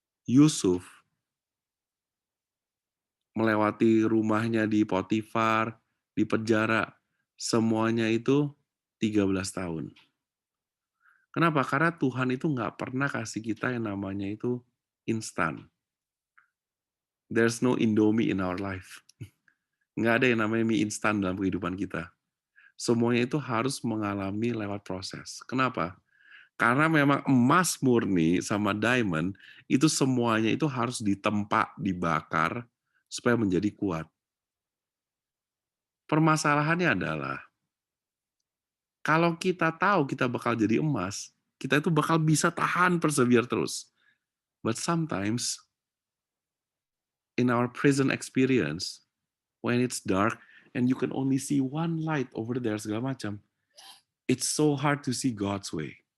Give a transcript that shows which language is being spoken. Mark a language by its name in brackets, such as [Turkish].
[Indonesian] Yusuf melewati rumahnya di Potifar, di penjara, semuanya itu 13 tahun. Kenapa? Karena Tuhan itu nggak pernah kasih kita yang namanya itu instan. [English] There's no Indomie in our life. [Indonesian] Nggak ada yang namanya mie instan dalam kehidupan kita. Semuanya itu harus mengalami lewat proses. Kenapa? Karena memang emas murni sama diamond, itu semuanya itu harus ditempa, dibakar, supaya menjadi kuat. Permasalahannya adalah, kalau kita tahu kita bakal jadi emas, kita itu bakal bisa tahan persevere terus. [English] But sometimes, in our present experience, when it's dark, and you can only see one light over there, [Indonesian] segala macam, [English] it's so hard to see God's way.